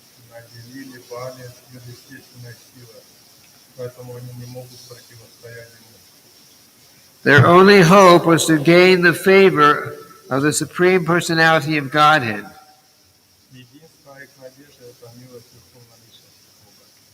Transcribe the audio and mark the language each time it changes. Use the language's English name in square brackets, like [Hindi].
[Russian] наделили Бали сверхъестественной силой, поэтому они не могут противостоять ему. [English] Their only hope was to gain the favor of the Supreme Personality of Godhead. [Russian] Единственная их надежда – это милость Верховной Личности Бога.